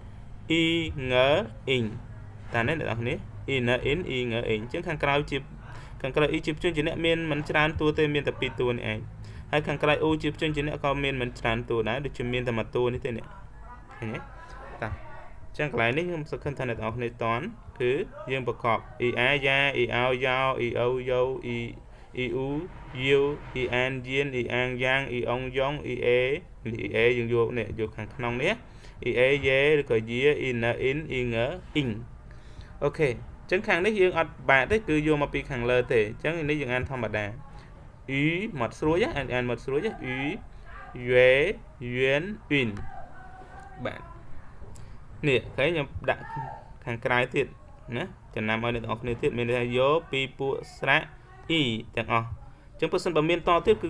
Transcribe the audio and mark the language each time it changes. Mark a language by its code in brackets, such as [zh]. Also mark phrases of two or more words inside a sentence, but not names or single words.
[zh] e ng in [km] តានេះអ្នកនរគ្នា [zh] e n in e ng in [km] អញ្ចឹងខាងក្រោយជាខាងក្រោយ e ជាភ្ជញ្ជនៈមានមិនច្រើនតួទេមានតែ2តួនេះឯងហើយខាងក្រោយ u ជាភ្ជញ្ជនៈក៏មានមិនច្រើនតួដែរដូចជាមានតែមួយតួនេះទេនេះឃើញទេតាអញ្ចឹងកន្លែងនេះខ្ញុំសង្ឃឹមថាអ្នកនរគ្នាតន់គឺយើងប្រកប [zh] e a ya e ao yao e o yo e u you e an yin e ang yang e ong yong e a [km] យើងយកខាងក្នុងនេះ [zh] e a ye [km] ឬក៏ [zh] ye e n in e ng in [km] អូខេអញ្ចឹងខាងនេះយើងអត់បាក់ទេគឺយកមកពីខាងលើទេអញ្ចឹងនេះយើងអានធម្មតា y មកស្រួយអានមកស្រួយ [zh] y yue yuan win [km] បាទនេះឃើញខ្ញុំដាក់ខាងក្រៅទៀតណាចំណាំឲ្យអ្នកទាំងអស់គ្នាទៀតមានន័យថាយកពីពួកស្រៈ e ទាំងអស់អញ្ចឹងបើសិនបើមានតទៀតគឺ